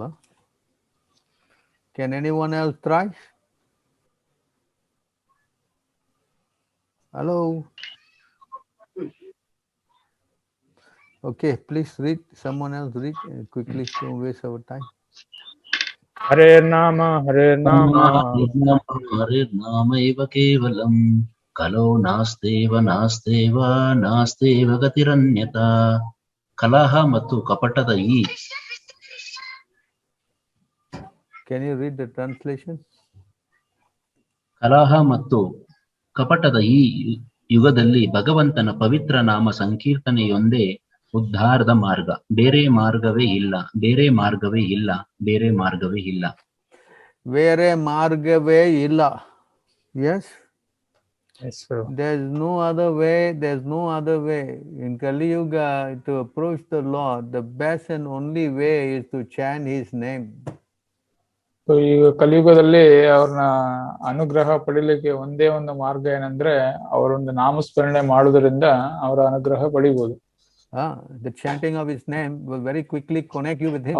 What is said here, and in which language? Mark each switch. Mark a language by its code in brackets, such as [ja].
[en] Huh? Can anyone else try? Hello? Okay, please read. Someone else read quickly. Don't waste our time. [sa] Hare Nama, Hare Nama. हरिर्नामैव केवलम् कलो नास्तेव नास्तेव नास्तेव गतिरन्यथा [kn] ಕಲಹ ಮತ್ತು ಕಪಟದ ಈ [en] Can you read the translation? [kn] ಕಲಹ ಮತ್ತು ಕಪಟದ ಈ ಯುಗದಲ್ಲಿ ಭಗವಂತನ ಪವಿತ್ರ ನಾಮ ಸಂಕೀರ್ತನೆಯೊಂದೇ ಉದ್ಧಾರದ ಮಾರ್ಗ. ಬೇರೆ ಮಾರ್ಗವೇ ಇಲ್ಲ, ಬೇರೆ ಮಾರ್ಗವೇ ಇಲ್ಲ, ಬೇರೆ ಮಾರ್ಗವೇ ಇಲ್ಲ. Vere margave illa. Yes? [en] Yes, sir. There's no other way. There's no other way. In Kali Yuga, to approach the Lord, the best and only way is to chant His name. [kn] So ಈಗ ಕಲಿಯುಗದಲ್ಲಿ ಅವ್ರನ್ನ ಅನುಗ್ರಹ ಪಡಿಲಿಕ್ಕೆ ಒಂದೇ ಒಂದು ಮಾರ್ಗ ಏನಂದ್ರೆ ಅವರೊಂದು ನಾಮಸ್ಮರಣೆ ಮಾಡುವುದರಿಂದ ಅವರ ಅನುಗ್ರಹ ಪಡಿಬಹುದು. [en] The chanting of His name will very quickly connect you with Him.